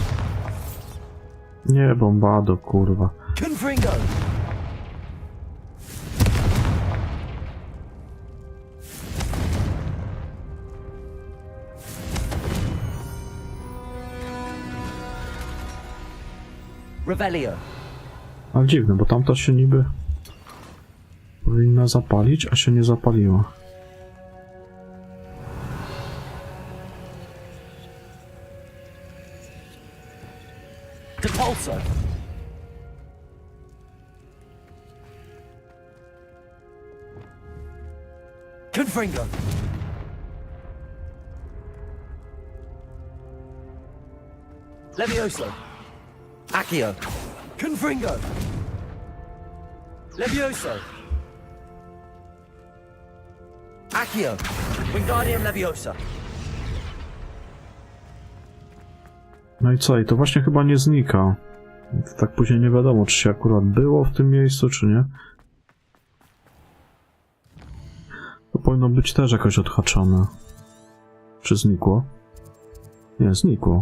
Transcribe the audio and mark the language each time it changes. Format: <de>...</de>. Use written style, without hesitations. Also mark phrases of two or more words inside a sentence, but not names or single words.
<pl>Nie, bombado, kurwa.</pl> <en>Confringo! Revelio!</en> <pl>Ale dziwne, bo tamta się niby powinna zapalić, a się nie zapaliła.</pl> <en>Depulso! Confringo! Levioso! Accio! Confringo! Levioso! Accio! Wingardium Leviosa!</en> <pl>No i co? I to właśnie chyba nie znika. To tak później nie wiadomo, czy się akurat było w tym miejscu, czy nie. To powinno być też jakoś odhaczone. Czy znikło? Nie, znikło.</pl>